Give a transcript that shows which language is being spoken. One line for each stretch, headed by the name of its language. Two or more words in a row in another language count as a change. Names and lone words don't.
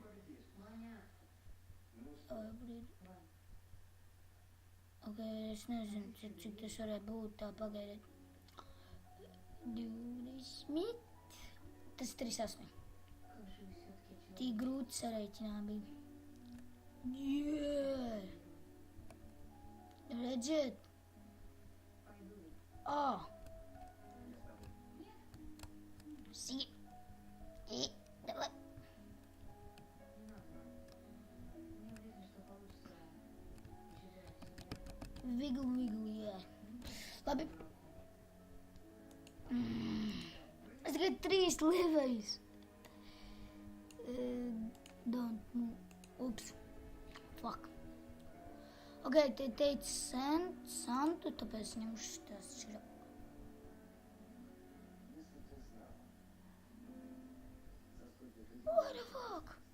Latvian: Ok, es nezinu, cik tas varētu būt tā pagaidiet. 20. Tas 38. Tik grūti sareiķināt bija. Yeah! Redziet?
English: See? Давай. Wiggle, yeah.
Latvian: Labi. Es tikai 3 leveļus. Ups.
English: Fuck.
Latvian: Ok, te teica Santu, tāpēc ņemšu tās šķirā.
English: What the fuck?